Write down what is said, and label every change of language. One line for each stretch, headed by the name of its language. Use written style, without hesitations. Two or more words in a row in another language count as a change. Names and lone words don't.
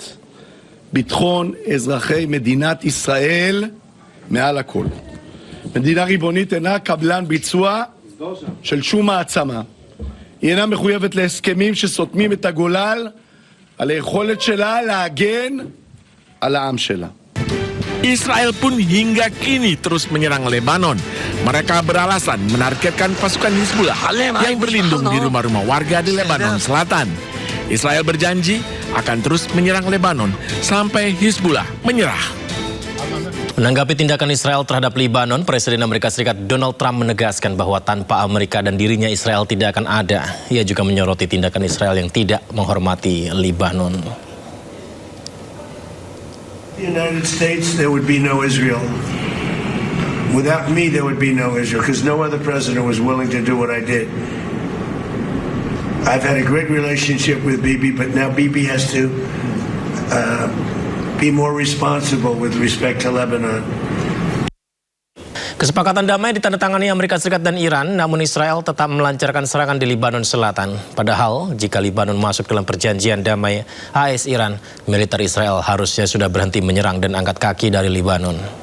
Hebrew: ביטחון אזרחי מדינת ישראל מעל הכל. מדינה ריבונית אינה קבלן ביצוע של שום מעצמה. היא אינה מחויבת להסכמים שסותמים את הגולל על היכולת שלה להגן על העם שלה.
Indonesian: Israel pun hingga kini terus menyerang Lebanon. Mereka beralasan menargetkan pasukan Hizbullah yang berlindung di rumah-rumah warga di Lebanon Selatan. Israel berjanji akan terus menyerang Lebanon sampai Hizbullah menyerah. Menanggapi tindakan Israel terhadap Libanon, Presiden Amerika Serikat Donald Trump menegaskan bahwa tanpa Amerika dan dirinya Israel tidak akan ada. Ia juga menyoroti tindakan Israel yang tidak menghormati Libanon.
English: The United States, there would be no Israel. Without me, there would be no Israel, because no other president was willing to do what I did. I've had a great relationship with Bibi, but now Bibi has to be more responsible with respect to Lebanon.
Indonesian: Kesepakatan damai ditandatangani Amerika Serikat dan Iran, namun Israel tetap melancarkan serangan di Libanon Selatan. Padahal, jika Libanon masuk dalam perjanjian damai AS Iran, militer Israel harusnya sudah berhenti menyerang dan angkat kaki dari Libanon.